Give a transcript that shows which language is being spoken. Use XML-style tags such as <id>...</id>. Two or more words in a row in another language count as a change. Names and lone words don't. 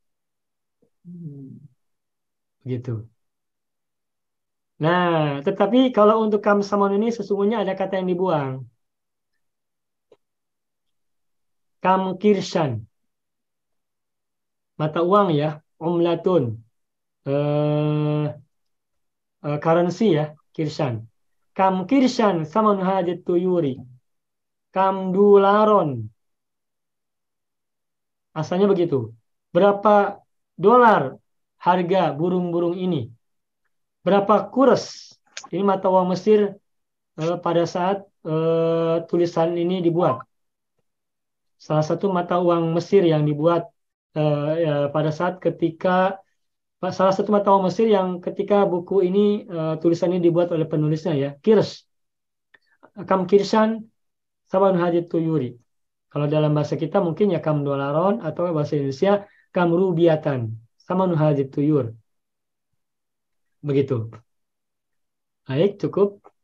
<id>Begitu. Nah, tetapi kalau untuk</id> <ar>kam saman</ar> <id>ini sesungguhnya ada kata yang dibuang.</id> <ar>Kam kirsan.</ar> <id>Mata uang ya, umlatun. Currency ya,</id> <ar>kirsan. Kam kirsan saman hajat tuyuri. Kam dolaron.</ar> <id>Asalnya begitu. Berapa dolar harga burung-burung ini? Berapa kurs? Ini mata uang Mesir pada saat tulisan ini dibuat. Salah satu mata uang Mesir yang dibuat pada saat ketika salah satu mata uang Mesir yang ketika buku ini tulisan ini dibuat oleh penulisnya ya,</id> <ar>kirs. Kam kirsan saban hajat tuyuri.</ar> <id>Kalau dalam bahasa kita mungkin ya</id> <ar>kam dolaron</ar> <id>atau bahasa Indonesia</id> <ar>kam rubiatan sama hajat tuyur.</ar> <id>Begitu. Baik, cukup.</id>